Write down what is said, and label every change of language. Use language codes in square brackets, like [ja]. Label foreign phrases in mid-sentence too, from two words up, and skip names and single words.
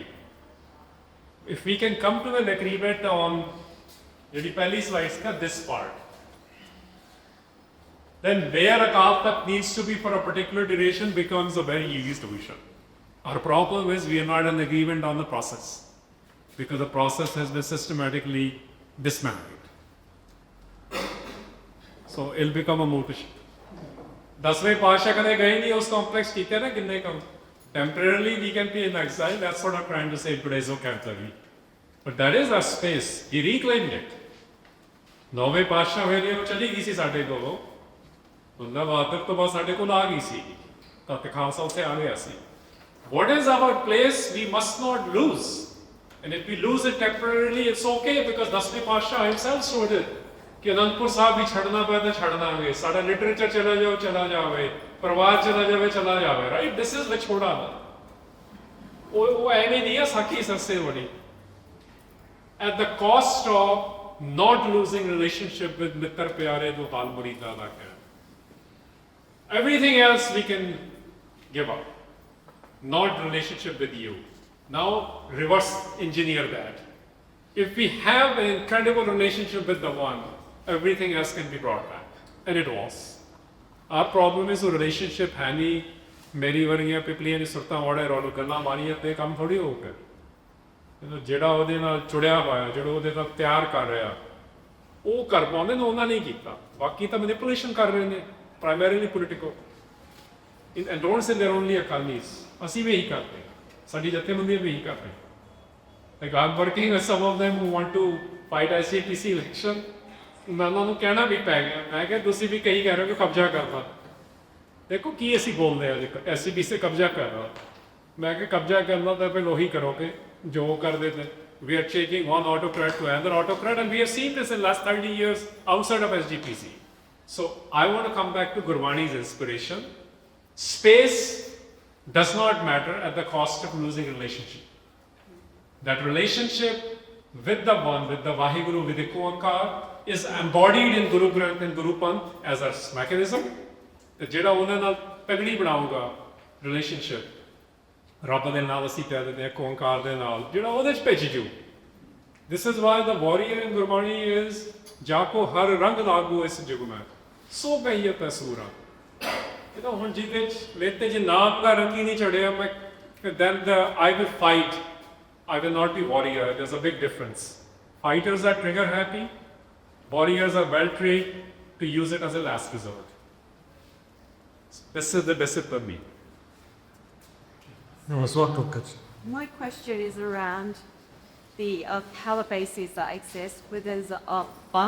[en] If we can come to an agreement on this part, then where Akal Takht needs to be for a particular duration becomes a very easy solution. Our problem is we are not in agreement on the process, because the process has been systematically dismantled. So it'll become a moot issue. [pa] 10ਵੇਂ ਪਾਤਸ਼ਾਹ ਕਦੇ ਗਏ ਨਹੀਂ ਉਸ complex ਕੀਤੇ ਨਾ ਕਿੰਨੇ ਕੰਮ. [en] Temporarily we can be in exile, that's what I'm trying to say today, so Catholic. But that is our space, he reclaimed it. [pa] 9ਵੇਂ ਪਾਤਸ਼ਾਹ ਵੇਲੇ ਵੋ ਚਲੀ ਗਈ ਸੀ ਸਾਡੇ ਕੋਲੋਂ. ਉਨ੍ਹਾਂ ਵਾਤਕ ਤੋ ਬਸ ਸਾਡੇ ਕੋਲ ਆ ਗਈ ਸੀ. ਤਖ਼ਤ ਖ਼ਾਲਸਾ ਉੱਥੇ ਆ ਗਿਆ ਸੀ. [en] What is our place we must not lose. And if we lose it temporarily, it's okay, because [pa] 10ਵੇਂ ਪਾਤਸ਼ਾਹ [en] himself showed it. [pa] ਕਿ ਅਨੰਤਪੁਰ ਸਾਹਬ ਭੀ ਛੱਡਣਾ ਪਏ ਤਾਂ ਛੱਡਣਾ ਹੈ, ਸਾਰਾ ਲਿਟਰੇਚਰ ਚਲਾ ਜਾਵੇ, ਪ੍ਰਵਾਦ ਚਲਾ ਜਾਵੇ, प्रवाद चला जावे, [en] right? This is [pa] ਵਿਛੋੜਾ ਨਾ. ਵੋ ਐਨੇ ਨਹੀਂ ਹੈ ਸਾਖੀ ਸਭਸੇ ਬੜੀ. [en] At the cost of not losing relationship with [pa] ਮਿੱਤਰ ਪਿਆਰੇ ਦੋ ਹਾਲ ਮੁਰੀਦਾ ਨਾ ਕਰ. [en] Everything else we can give up. Not relationship with you. Now reverse engineer that. If we have an incredible relationship with the one, everything else can be brought back. And it was. Our problem is a relationship [pa] ਹਾਣੀ ਮੇਰੀ ਵਰਗੀਆਂ ਪਿੱਪਲੀਆਂ ਸੁਰਤਾ ਵੱਡਾ ਰੋਲੋ ਗੰਨਾ ਮਾਰੀਆਂ ਤੇ ਕੰਮ ਥੋੜ੍ਹੀ ਹੋ ਗਿਆ. ਜਿਹੜਾ ਉਹਦੇ ਨਾਲ ਚੁੜਿਆ ਹੋਇਆ, ਜਿਹੜਾ ਉਹਦੇ ਨਾਲ ਤਿਆਰ ਕਰ ਰਿਹਾ, ਉਹ ਕਰ ਪਾਉਂਦੇ ਨੇ, ਉਹਨਾਂ ਨਹੀਂ ਕੀਤਾ. ਬਾਕੀ ਤਾਂ ਮੈਨੀਪੂਲੇਸ਼ਨ ਕਰ ਰਹੇ ਨੇ, [en] primarily political. and don't say they're only Akalis. [pa] ਅਸੀਂ ਵੀ ਇਹੀ ਕਰਦੇ ਹਾਂ, ਸਾਡੀ ਜਥੇਬੰਦੀਆਂ ਵੀ ਇਹੀ ਕਰ ਰਹੇ. [en] Like I'm working with some of them who want to fight SGPC election. [pa] ਮੈਂ ਉਹਨਾਂ ਨੂੰ ਕਹਿਣਾ ਵੀ ਪੈ ਗਿਆ, ਮੈਂ ਕਿਹਾ ਤੁਸੀਂ ਵੀ ਕਹੀ ਕਹਿ ਰਹੇ ਹੋ ਕਿ ਕਬਜ਼ਾ ਕਰਨਾ. ਦੇਖੋ ਕੀ ਅਸੀਂ ਬੋਲਦੇ ਹਾਂ, SGPC ਕਬਜ਼ਾ ਕਰ ਰਹਾ. ਮੈਂ ਕਿਹਾ ਕਬਜ਼ਾ ਕਰਨਾ ਤਾਂ ਫਿਰ ਉਹੀ ਕਰੋਗੇ ਜੋ ਕਰਦੇ थे. [en] We are changing one autocrat to another autocrat, and we have seen this in the last 30 years outside of SGPC. So I want to come back to Gurdwara's inspiration. Space does not matter at the cost of losing relationship. That relationship with the one, with the Vaheguru, with the Oankar, is embodied in Guru Granth and Guru Panth as a mechanism. [pa] ਜਿਹੜਾ ਉਹਨਾਂ ਨਾਲ ਤਗੜੀ ਬਣਾਊਗਾ relationship, ਰੱਬ ਦੇ ਨਾਲ ਅਸੀਂ ਕਹਿ ਦਿੰਦੇ ਹਾਂ ਓਂਕਾਰ ਦੇ ਨਾਲ, ਜਿਹੜਾ ਉਹਦੇ 'ਚ ਭੇਜ ਜੂ. [en] This is why the warrior in Gurbani is [pa] ਜਾਕੋ ਹਰ ਰੰਗ ਲਾਗੂ ਇਸ ਜੁਗ ਮੈਂ ਸੋ ਬਈਅਤ ਸੂਰਾ. ਇਹਦਾ ਹੁਣ ਜਿਹਦੇ 'ਚ ਲੇਤੇ 'ਚ ਨਾਮ ਦਾ ਰੰਗ ਹੀ ਨਹੀਂ ਚੜਿਆ, ਮੈਂ [en] then I will fight. I will not be warrior. There's a big difference. Fighters are trigger happy. Warriors are well trained to use it as a last resort. This is the discipline. My question is around the power bases that exist within the ARPA.